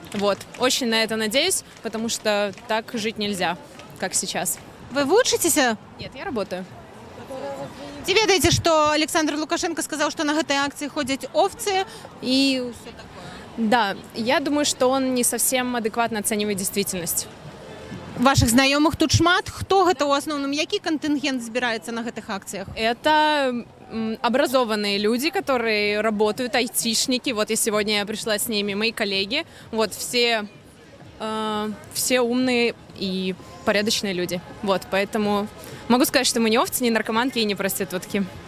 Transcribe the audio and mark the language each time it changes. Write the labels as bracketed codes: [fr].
[ru] Вот, очень на это надеюсь, потому что так жить нельзя, как сейчас. Вы учитесь? Нет, я работаю. [be] Ці ведаеце, што Александр Лукашенко сказаў, што на гэтай акцыі ходзяць овцы і ўсё такое. [ru] Да, я думаю, что он не совсем адекватно оценивает действительность. [be] Ваших знаёмых тут шмат. Хто гэта ў асноўным? Які кантынгент збіраецца на гэтых акцыях? [ru] Это образованные люди, которые работают, айтишники. Вот я сегодня пришла с ними, мои коллеги. Вот все умные и порядочные люди. Вот, поэтому могу сказать, что мы не овцы, не наркоманки и не проститутки.